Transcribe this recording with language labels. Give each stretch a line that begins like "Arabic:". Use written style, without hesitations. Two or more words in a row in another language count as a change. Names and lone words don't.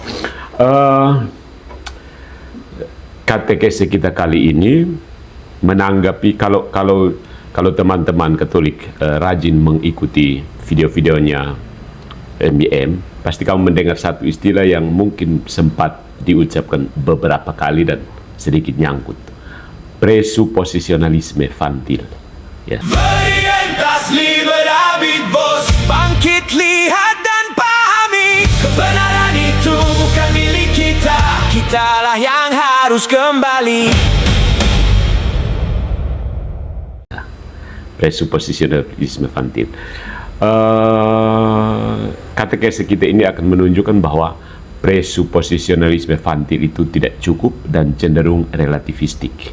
Indonesian: Katekese kita kali ini menanggapi kalau teman-teman Katolik rajin mengikuti video-videonya MBM, pasti kamu mendengar satu istilah yang mungkin sempat diucapkan beberapa kali dan sedikit nyangkut. Presuposisionalisme fantil. Ya.
Latin: Veritas liberabit vos.
Indonesian: Bangkit, lihat dan pahami, kebenaran itu bukan milik kita. Kitalah yang harus kembali. Presuposisionalisme fantil. Katekese kita ini akan menunjukkan bahwa presuposisionalisme fantil itu tidak cukup dan cenderung relativistik.